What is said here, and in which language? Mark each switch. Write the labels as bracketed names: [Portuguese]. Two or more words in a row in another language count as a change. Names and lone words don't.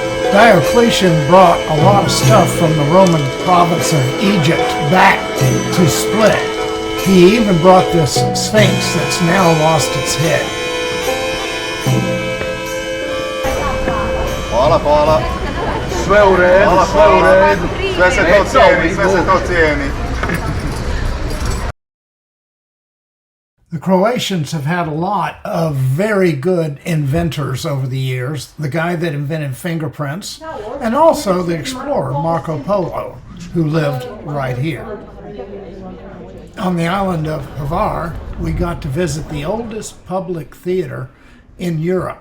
[English] Diocletian brought a lot of stuff from the Roman province of Egypt back to Split. He even brought this Sphinx that's now lost its head. [Croatian] Hvala. Sve u redu, sve u redu. Sve se to cijeni. [English] The Croatians have had a lot of very good inventors over the years. The guy that invented fingerprints, and also the explorer Marco Polo, who lived right here. On the island of Hvar, we got to visit the oldest public theater in Europe.